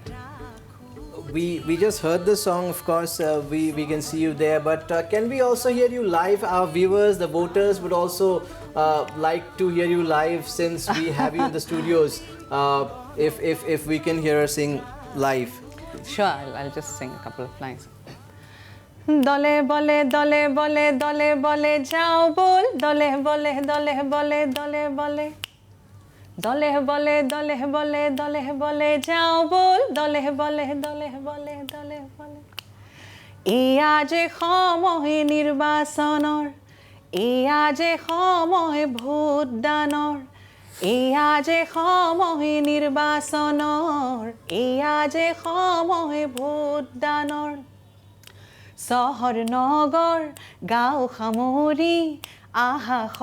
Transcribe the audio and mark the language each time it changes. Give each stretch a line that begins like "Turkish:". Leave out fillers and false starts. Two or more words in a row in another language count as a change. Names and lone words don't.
English: We just heard the song, of course, we can see you there, but can we also hear you live? Our viewers, the voters would also like to hear you live since we have you in the studios. If we can hear her sing live. Sure, I'll just sing a couple of lines.
Assamese: দোলে বোলে দোলে বোলে দোলে বোলে যাও বোল দোলে বোলে দোলে বোলে দোলে বোলে দোলে বোলে দোলে বোলে দোলে বোলে যাও বোল দোলে বোলে দোলে বোলে দোলে বোলে এয়া যে সময় নির্বাচনৰ এয়া যে সময় ভোটদানৰ এয়া যে সময় নিৰ্বাচনৰ এয়া যে সময় ভোটদানৰ চহৰ নগৰ গাঁও সামৰি আহা